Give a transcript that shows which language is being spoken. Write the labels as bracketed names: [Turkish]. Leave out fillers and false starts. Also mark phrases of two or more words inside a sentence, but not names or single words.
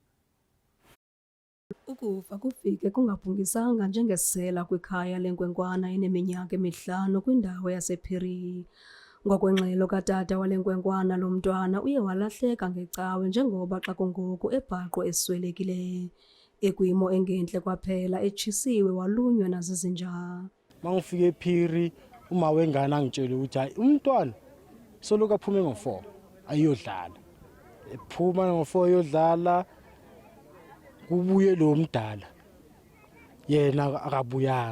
[Xhosa] Ukufa kufike kungaphungisanga njengesela kwikhaya lenkwenkwana eneminyaka emihlanu kwindawo yasePhiri. Ngokwengxelo katata wale nkwenkwana lo mntwana uye walahleka ngecawe njengoba xa kungoku ebhaqwe eswelekile. Ekwimo engentle kwaphela etshisiwe walunywa nazizinja. [Zulu] Mangifike ePhiri uma wengane angitshela ukuthi hayi umntwana soloku aphume ngo4 ayodlala. Ephuma ngo4 ayodlala kubuye lo mdala yena akabuyanga.